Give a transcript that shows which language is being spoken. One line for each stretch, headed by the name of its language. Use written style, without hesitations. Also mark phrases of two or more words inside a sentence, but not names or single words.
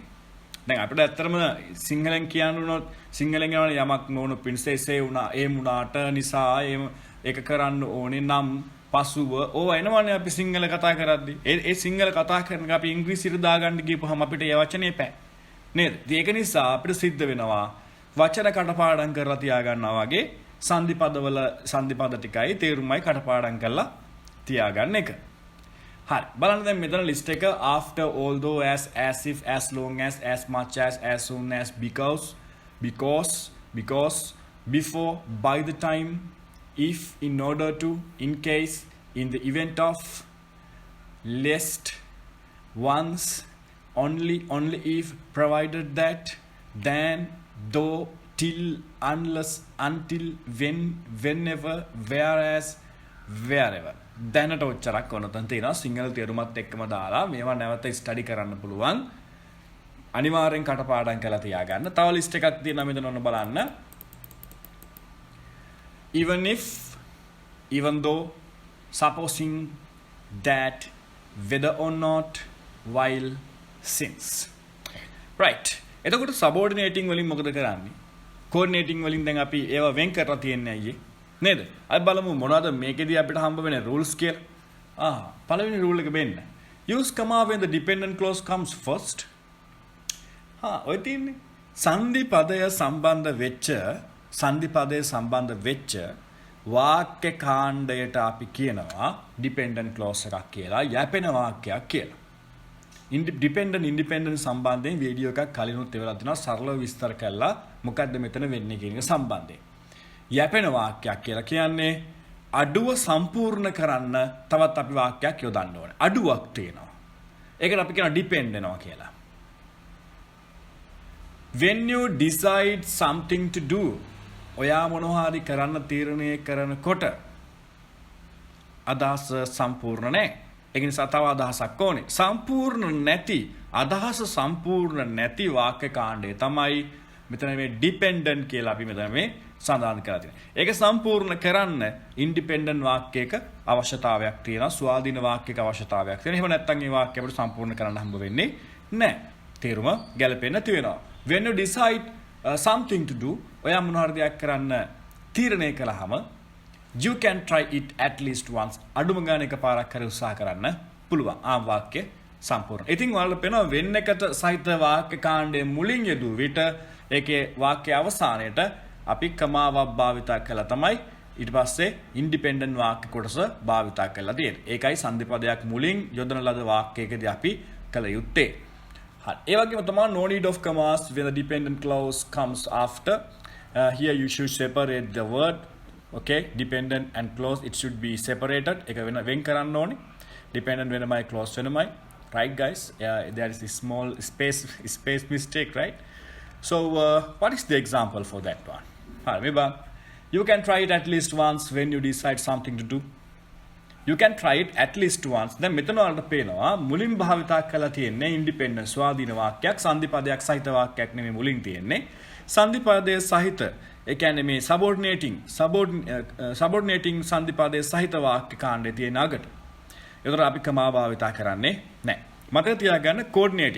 Sinhala: දැන් අපිට ඇත්තටම සිංහලෙන් කියන්න උනොත් සිංහලෙන් යන යමක් නොවුණු පින්සෙසේ වුණා ඒ මුණාට නිසා ඒක කරන්න ඕනේ නම් පසුව ඕව එනවනේ අපි සිංහල කතා කරද්දි ඒ සිංහල කතා කරන අපි ඉංග්‍රීසියට දාගන්න ගියපුවම අපිට ඒ වචනේ බෑ නේද? ඒක නිසා අපිට සිද්ධ වෙනවා වචන කටපාඩම් කරලා තියා ගන්නවා වගේ සංධිපද ටිකයි තේරුමයි කටපාඩම් කරලා තියාගන්න එක. හරි. බලන්න දැන් මෙතන ලිස්ට් එක
English: after, although, as if, as long as much as soon as, because, before, by the time, if, in order to, in case, in the event of, lest, once, only if, provided that, then, though, till, unless, until, when, whenever, whereas, wherever.
Sinhala: දැනට ඔච්චරක් ඕනතන් තියෙනවා. සිංහල තේරුමත් එක්කම දාලා මේවා නැවත ස්ටඩි කරන්න පුළුවන්. අනිවාර්යෙන් කටපාඩම් කරලා තියාගන්න. තව ලිස්ට් එකක් තියෙනවා මෙතන ඔන්න බලන්න.
English: even if, even though, supposing that, whether or not, while, since. right.
Sinhala: එතකොට subordinating වලින් මොකද කරන්නේ? coordinating වලින් දැන් අපි ඒවා වෙන් කරලා තියන්නේ අයියේ. නේද? අපි බලමු මොනවද මේකෙදී අපිට හම්බ වෙන rules කියලා. පළවෙනි rule එක වෙන්න.
English: use comma when the dependent clause comes first.
Sinhala: ඔය තියෙන්නේ. සංධිපදයේ සම්බන්ධ වෙච්ච වාක්‍ය කාණ්ඩයට අපි කියනවා
English: dependent clause
Sinhala: එකක් කියලා, යැපෙන වාක්‍යයක් කියලා. independent සම්බන්ධයෙන් වීඩියෝ එකක් කලිනුත් එවලා තිනවා සරලව විස්තර කරලා මොකද්ද මෙතන වෙන්නේ කියන එක සම්බන්ධයෙන්. යැපෙන වාක්‍යයක් කියලා කියන්නේ අඩුව සම්පූර්ණ කරන්න තවත් අපි වාක්‍යයක් යොදන්න ඕනේ. අඩුවක් තියෙනවා. ඒකට අපි කියනවා depend වෙනවා කියලා.
English: when you decide something to do,
Sinhala: ඔයා මොනවා හරි කරන්න තීරණය කරනකොට අදහස සම්පූර්ණ නැහැ. ඒක නිසා තව අදහසක් ඕනේ. සම්පූර්ණ නැති වාක්‍ය කාණ්ඩය තමයි මෙතන මේ dependent කියලා අපි මෙතන මේ සඳහන් කරලා තියෙනවා. ඒක සම්පූර්ණ කරන්න ඉන්ඩිපෙන්ඩන්ට් වාක්‍යයක අවශ්‍යතාවයක් තියෙනවා. ස්වාධීන වාක්‍යයක අවශ්‍යතාවයක් තියෙනවා. එහෙම නැත්නම් මේ වාක්‍ය අපිට සම්පූර්ණ කරන්න හම්බ වෙන්නේ නැහැ. තේරුම ගැලපෙන්නේ නැති වෙනවා. when you decide something to do, ඔයා මොනවා හරි දෙයක් කරන්න තීරණය කළාම
English: You can try it at least once.
Sinhala: අඩුම ගානේ එකපාරක් හරි උත්සාහ කරන්න පුළුවන්. වාක්‍ය සම්පූර්ණ. ඉතින් ඔයාලට පේනවා වෙන් එකට සහිත වාක්‍ය කාණ්ඩයේ මුලින් යෙදූ විට ඒකේ වාක්‍ය අවසානයේට අපි කමාවක් භාවිතා කළා තමයි ඊට පස්සේ ඉන්ඩිපෙන්ඩන්ට් වාක්‍ය කොටස භාවිතා කරලා තියෙන්නේ. ඒකයි සංධි පදයක් මුලින් යොදන ලද වාක්‍යයකදී අපි කළ යුත්තේ. හරි. ඒ වගේම තමයි
English: no need of commas when the dependent clause comes after. Here you should separate the word. Okay, dependent and clause it should be separated.
Sinhala: ඒක වෙන් කරන්න ඕනේ. Dependent වෙනමයි clause වෙනමයි.
English: Right guys? There is a small space mistake, right? So what is the example for that one?
Sinhala: හරි මේ
English: you can try it at least once when you decide something to do. You can try it at least once.
Sinhala: දැන් මෙතන වලට පේනවා මුලින් භාවිතා කරලා තියෙන්නේ independent ස්වාධීන වාක්‍යයක් සංධි පදයක් සහිත වාක්‍යයක් නෙමෙයි මුලින් තියෙන්නේ. සංධි පදයේ සහිත ඒ කියන්නේ මේ subordinating සංධි පදයේ සහිත වාක්‍ය කාණ්ඩයේ තියෙන අගට. ඒතර අපි කමා භාවිතා කරන්නේ නැහැ. මතක තියාගන්න coordinating.